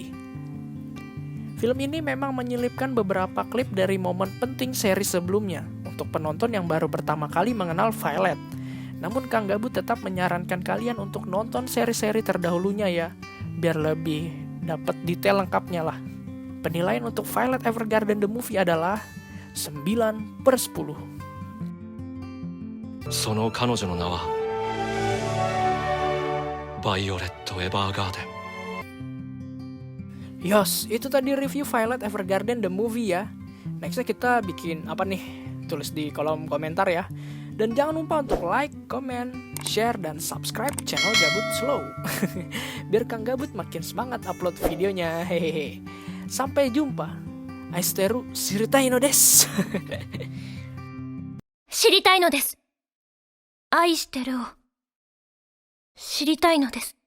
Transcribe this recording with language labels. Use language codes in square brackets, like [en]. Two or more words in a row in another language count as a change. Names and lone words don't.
[id] Film ini memang menyelipkan beberapa klip dari momen penting seri sebelumnya untuk penonton yang baru pertama kali mengenal Violet. Namun Kang Gabut tetap menyarankan kalian untuk nonton seri-seri terdahulunya ya, biar lebih dapat detail lengkapnya lah. Penilaian untuk Violet Evergarden The Movie adalah 9/10. [ja] その彼女の名はバイオレット・エヴァーガーデン。 [id] Yos, itu tadi review Violet Evergarden The Movie ya. Nextnya kita bikin apa nih? Tulis di kolom komentar ya. Dan jangan lupa untuk [en] like, comment, share, [id] dan [en] subscribe channel [id] Gabut Slow. Biar Kang Gabut makin semangat upload videonya. [ja] Hehehe. [id] Sampai jumpa. [ja] 愛してる知りたいのです. 知りたいのです。愛してるを知りたいのです。